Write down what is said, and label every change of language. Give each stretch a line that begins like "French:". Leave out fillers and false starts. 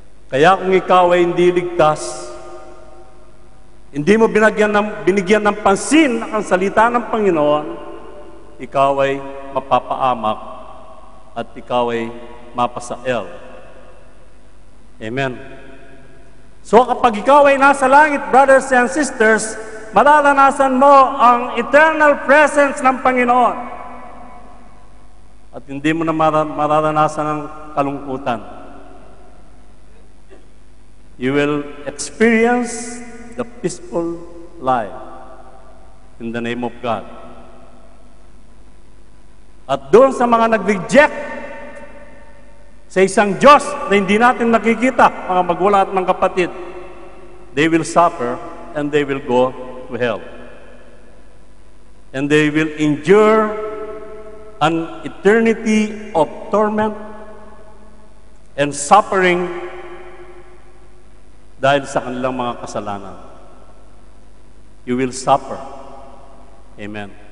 Filipino: Kaya kung ikaw ay hindi ligtas, hindi mo binigyan ng pansin ang salita ng Panginoon, ikaw ay mapapaamak at ikaw ay mapasael. Amen. So kapag ikaw ay nasa langit, brothers and sisters, mararanasan mo ang
English: eternal presence
Filipino: ng Panginoon. At hindi mo na mararanasan ang kalungkutan.
English: You will experience the peaceful life in the name of God.
Filipino: At doon sa mga nag-reject sa isang Diyos na hindi natin nakikita, mga magulang at mga kapatid,
English: they will suffer and they will go to hell. And they will endure an eternity of torment and suffering
Filipino: dahil sa kanilang mga kasalanan.
English: You will suffer. Amen.